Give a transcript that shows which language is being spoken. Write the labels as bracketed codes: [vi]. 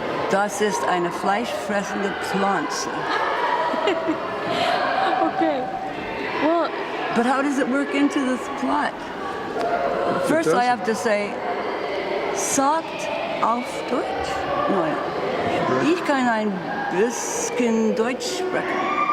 [de] Das ist eine fleischfressende Pflanze. [en] Okay. Well, but how does it work into this plot? First I have to say, [de] sagt auf Deutsch? Nein. Ich kann ein bisschen Deutsch sprechen.